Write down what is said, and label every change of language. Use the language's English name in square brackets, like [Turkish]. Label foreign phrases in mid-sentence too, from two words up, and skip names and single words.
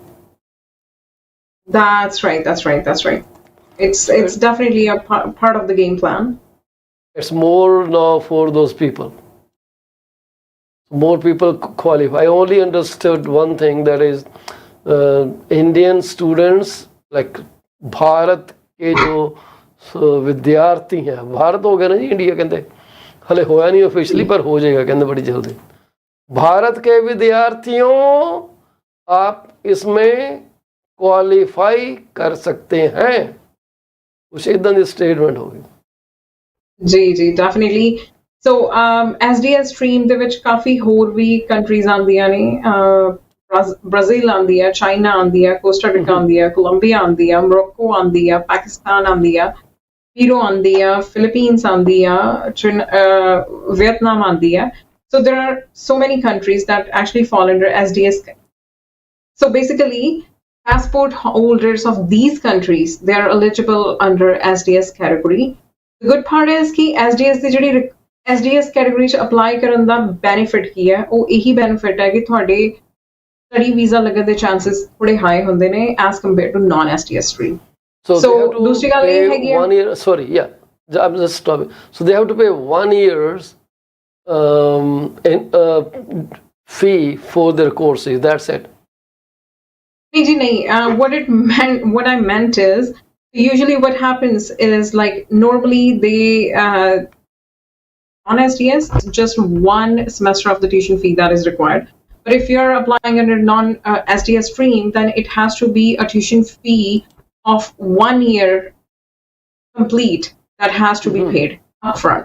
[English] That's right. It's definitely a part of the game plan. It's more now for those people. More people qualify. I only understood one thing, that is Indian students, like [Hindi] भारत के जो विद्यार्थी हैं, भारत हो गया ना जी, इंडिया कहते हले होया नहीं ऑफिशियली, पर हो जाएगा कहते बड़ी जल्दी. भारत के विद्यार्थियों, आप इसमें क्वालिफाई कर सकते हैं. कुछ इधर स्टेटमेंट होगी. जी, [English] definitely. So SDS stream [Punjabi] ਦੇ ਵਿੱਚ ਕਾਫੀ ਹੋਰ ਵੀ ਕੰਟਰੀਜ਼ ਆਉਂਦੀਆਂ ਨੇ ਬ੍ਰਾਜ਼ੀਲ ਆਉਂਦੀ ਹੈ ਚਾਈਨਾ ਆਉਂਦੀ ਹੈ ਕੋਸਟਾ ਰਿਕਾ ਆਉਂਦੀ ਹੈ ਕੋਲੰਬੀਆ ਆਉਂਦੀ ਹੈ ਮੋਰੋਕੋ ਆਉਂਦੀ ਹੈ ਪਾਕਿਸਤਾਨ ਆਉਂਦੀ ਹੈ ਪੀਰੋ ਆਉਂਦੀ ਹੈ ਫਿਲੀਪੀਨਸ ਆਉਂਦੀ ਹੈ ਵਿਅਤਨਾਮ ਆਉਂਦੀ ਹੈ [English] so there are so many countries that actually fall under SDS. So basically passport holders of these countries they are eligible under SDS category. The good part is [Punjabi] कि SDS ਦੀ ਜਿਹੜੀ [English] SDS category [Punjabi] ਚ apply ਕਰਨ ਦਾ benefit ਕੀ ਹੈ ਉਹ ਇਹੀ benefit ਹੈ ਕਿ ਤੁਹਾਡੇ [English] study visa [Punjabi] ਲੱਗਣ ਦੇ chances ਥੋੜੇ high ਹੁੰਦੇ ਨੇ [English] as compared to non SDS stream. So, So, they have to [Punjabi] ਦੂਸਰੀ ਗੱਲ ਇਹ ਹੈਗੀ [English] pay ਆ 1 year. Sorry, yeah, I'm just stopping. So they have to pay 1 year's fee for their courses. That's it. [Hindi] नहीं जी नहीं [English] what I meant is usually what happens is like normally they on SDS just one semester of the tuition fee that is required, but if you're applying under non SDS stream then it has to be a tuition fee of 1 year complete that has to be paid upfront,